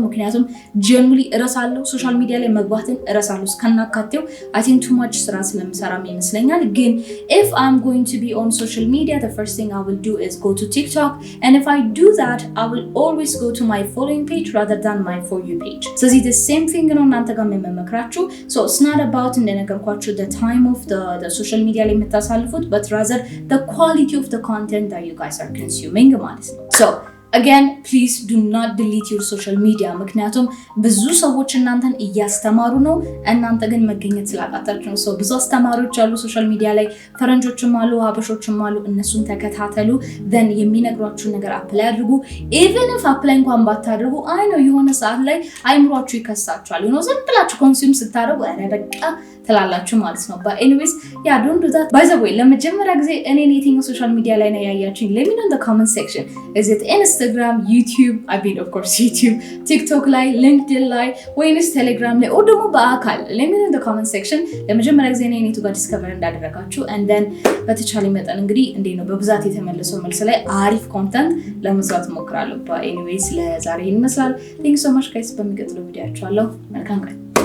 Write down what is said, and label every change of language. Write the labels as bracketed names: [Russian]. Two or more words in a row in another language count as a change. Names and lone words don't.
[Amharic] ምክንያቱም ጀነራሊ እረሳለሁ [English] social media [Amharic] ላይ መግባትን እረሳለሁ እስከናካቴው [English] I think too much [Amharic] ስራ ስለምሰራም ይመስለኛል ግን [English] if I'm going to be on social media the first thing I will do is go to TikTok and if I do that I will always go to my following page rather than my for you page so it's the same thing [Amharic] ነው እናንተ ጋር መመክራችሁ [English] so it's not about እንደነገርኳችሁ the time of the social media [Amharic] ላይ የምታሳልፉት [English] but rather the quality of the content that you guys are consuming [Amharic] ማለት ነው [English] so again please do not delete your social media [Amharic] ምክንያቱም ብዙ ሰዎች እናንተን እያስተማሩ ነው እናንተ ግን መገኘት ስላጣጣችሁ ነው ብዙ አስተማሪዎች አሉ [English] social media [Amharic] ላይ ፈረንጆችም አሉ ሀበሾችም አሉ እነሱን ተከታተሉ then የሚነግሯችሁ ነገር አፕላይ አድርጉ [English] even if [Amharic] አፕላይ እንኳን ባታደርጉ አይ ነው የሆነ ሰዓት ላይ አይምሯችሁ ይከሳችኋል ነው ዝም ብላችሁ ኮንሱም ስታደርጉ አረ በቃ ትላላችሁ ማለት ነው [English] but anyways yeah don't do that by the way [Amharic] ለመጀመሪያ ጊዜ እኔ የትኛው [English] social media [Amharic] ላይ ነው ያያችሁኝ [English] let me know in the comment section is it Instagram YouTube I mean of course YouTube TikTok [Amharic] ላይ LinkedIn ላይ ወይንስ Telegram ላይ or ደግሞ በአካል [English] let me know in the comment section [Amharic] ለመጀመሪያ ጊዜ እኔ ጋር ዲስከቨር እንዳደረጋችሁ [English] and then [Amharic] በተቻለ መጠን እንግዲህ እንዴ ነው በብዛት የተመለሰው መልስ ላይ አሪፍ ኮንተንት ለመስራት ሞክራለሁ [English] but anyways [Amharic] ለዛሬ ይመስላል [English] thank you so much guys [Amharic] በሚቀጥለው ቪዲዮአችሁ አለው መልካም ቀን